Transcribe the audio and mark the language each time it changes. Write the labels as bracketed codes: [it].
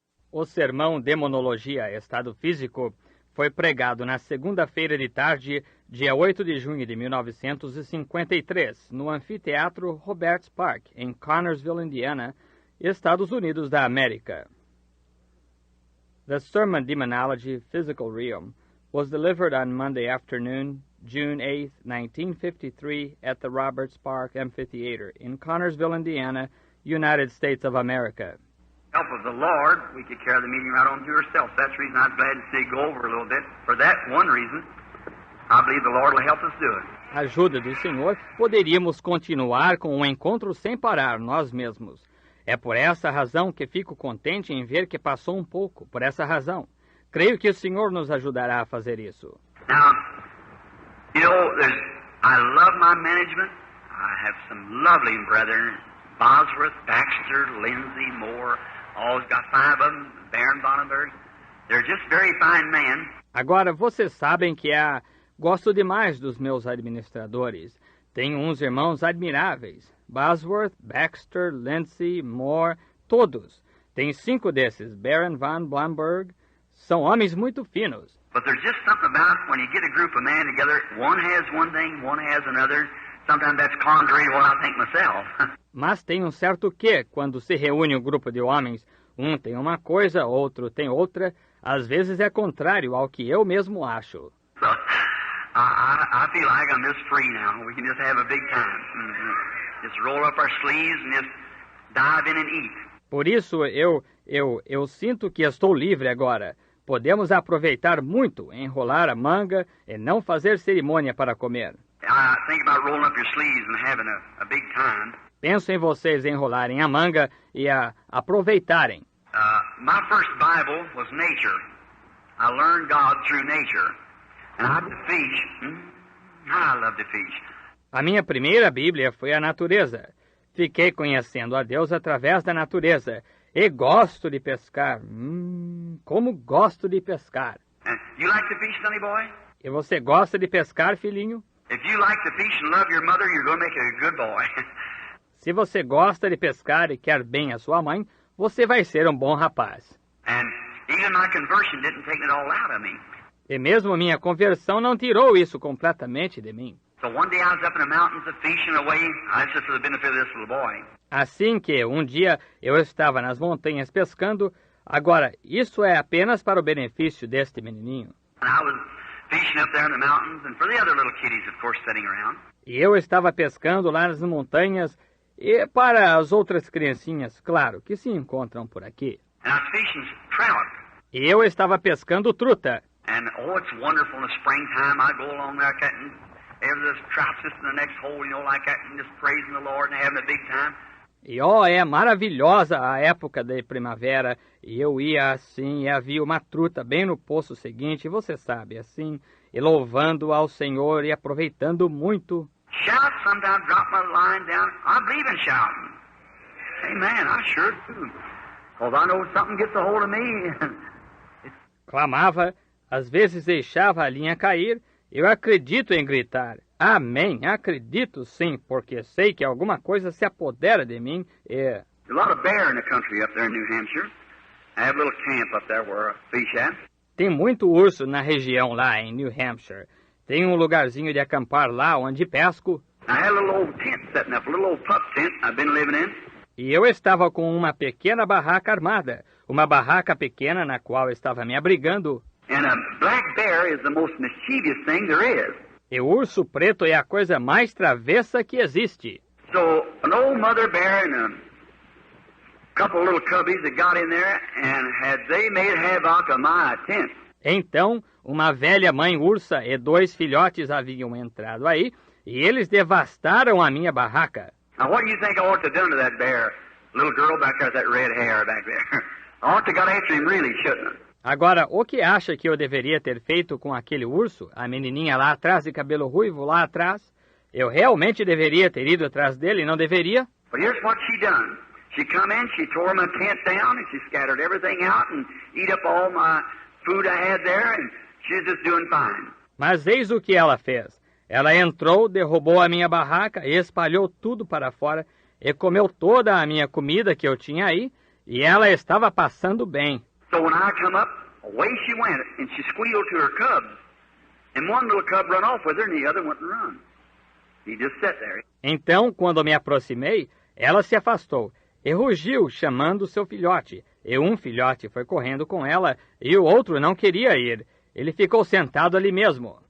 [pt] O sermão Demonologia, Estado Físico, foi pregado na segunda-feira de tarde, dia 8 de junho de 1953, no Anfiteatro Roberts Park, em Connersville, Indiana, Estados Unidos da América. [en] The sermon Demonology, Physical Realm was delivered on Monday afternoon, June 8, 1953, at the Roberts Park Amphitheater in Connersville, Indiana, United States of America. Help of the Lord, we could carry the meeting right on to ourselves. That's the reason I'm glad to see go over a little bit. For that one reason, I believe the Lord will help us do it. [pt] Ajuda do Senhor, poderíamos continuar com o encontro sem parar nós mesmos. É por essa razão que fico contente em ver que passou um pouco. Por essa razão, creio que o Senhor nos ajudará a fazer isso. [en] Now, you know, I love my management. I have some lovely brethren, Bosworth, Baxter, Lindsay, Moore. Always got 5 of them, Baron Bonnenberg. They're just very fine men. [pt] Agora, vocês sabem que gosto demais dos meus administradores. Tenho uns irmãos admiráveis. Bosworth, Baxter, Lindsay, Moore, todos. Tem 5 desses, Baron von Blomberg. São homens muito finos. [en] But there's just something about when you get a group of men together, one has one thing, one has another. Sometimes that's contrary to what I think myself. [pt] Mas tem um certo quê quando se reúne um grupo de homens. Um tem uma coisa, outro tem outra. Às vezes é contrário ao que eu mesmo acho. [en] So, I feel like I'm just free now. We can just have a big time. Just roll up our sleeves and just dive in and eat. [pt] Por isso eu sinto que estou livre agora. Podemos aproveitar muito, enrolar a manga e não fazer cerimônia para comer. [en] I think about rolling up your sleeves and having a big time. [pt] Penso em vocês enrolarem a manga e aproveitarem. [en] My first Bible was nature. I learned God through nature. And I love to fish. I love to fish. [pt] A minha primeira Bíblia foi a natureza. Fiquei conhecendo a Deus através da natureza. E gosto de pescar. Como gosto de pescar. [en] You like to fish, sonny boy? [pt] E você gosta de pescar, filhinho? [en] If you like to fish and love your mother, you're going to make a good boy. [pt] Se você gosta de pescar e quer bem a sua mãe, você vai ser um bom rapaz. [en] And even my conversion didn't take it all out of me. [pt] E mesmo minha conversão não tirou isso completamente de mim. [en] So one day I was up in the mountains fishing away. That's just for the benefit of this little boy. [pt] Assim que um dia eu estava nas montanhas pescando, agora isso é apenas para o benefício deste menininho. [en] And I was fishing up there in the mountains and for the other little kiddies, of course, sitting around. [pt] E eu estava pescando lá nas montanhas e para as outras criancinhas, claro, que se encontram por aqui. [en] And I was fishing trout. [pt] E eu estava pescando truta. [en] And oh, it's wonderful in the springtime. I go along there cutting. There's trout just in the next hole, you know, like that, and just praising the Lord and having a big time. [pt] E é maravilhosa a época de primavera. E eu ia assim, e havia uma truta bem no poço seguinte, você sabe, assim, e louvando ao Senhor e aproveitando muito. [en] Shout, sometimes drop my line down. I believe in shouting. Amen, I sure do. Because I know something gets a hold of me. [pt] Clamava, às vezes deixava a linha cair. Eu acredito em gritar. Amém, acredito sim, porque sei que alguma coisa se apodera de mim e... [en] There's a lot of bear in the country up there in New Hampshire. I have a little camp up there where I fish at. [pt] Tem muito urso na região lá em New Hampshire. Tem um lugarzinho de acampar lá onde pesco. [en] I had a little old tent setting up, a little old pup tent I've been living in. [pt] E eu estava com uma pequena barraca armada. Uma barraca pequena na qual estava me abrigando. [en] And a black bear is the most mischievous thing there is. [pt] E o urso preto é a coisa mais travessa que existe. [en] So, an old mother bear and a couple of little cubbies that got in there and they made havoc of my tent. [pt] Então, uma velha mãe ursa e 2 filhotes haviam entrado aí, e eles devastaram a minha barraca. [en] Now, what do you think I ought to have done to that bear? Little girl back there with that red hair back there. I ought to have got after him really, shouldn't I? [pt] Agora, o que acha que eu deveria ter feito com aquele urso? A menininha lá atrás de cabelo ruivo lá atrás? Eu realmente deveria ter ido atrás dele, não deveria? [en] But here's what she done. She come in, she tore my tent down, and she scattered everything out and eat up all my food I had there, and she's just doing fine. [pt] Mas eis o que ela fez. Ela entrou, derrubou a minha barraca e espalhou tudo para fora e comeu toda a minha comida que eu tinha aí, e ela estava passando bem. [en] So when I come up, away she went, and she squealed to her cubs. And one little cub run off with her, and the other wouldn't run. He just sat there. [pt] Então, quando me aproximei, ela se afastou e rugiu, chamando seu filhote. E um filhote foi correndo com ela, e o outro não queria ir. Ele ficou sentado ali mesmo.